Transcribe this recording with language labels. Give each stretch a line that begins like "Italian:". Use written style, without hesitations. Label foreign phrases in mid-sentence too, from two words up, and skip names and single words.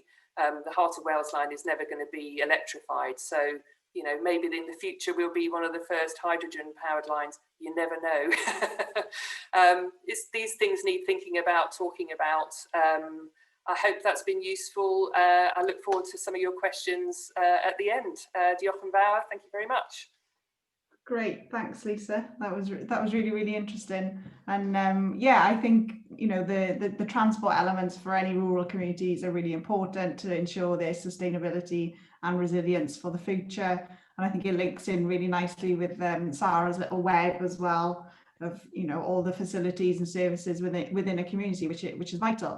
English: The Heart of Wales line is never going to be electrified. So, you know, maybe in the future we'll be one of the first hydrogen powered lines. You never know. These things need thinking about, talking about. I hope that's been useful. I look forward to some of your questions at the end.
Welsh: Diolch yn fawr,
English: thank you very much. Great, thanks, Lisa. That was really, really interesting. And yeah, I think, you know, the transport elements for any rural communities are really important to ensure their sustainability and resilience for the future. And I think it links in really nicely with Sarah's little web as well of, you know, all the facilities and services within a community, which is vital.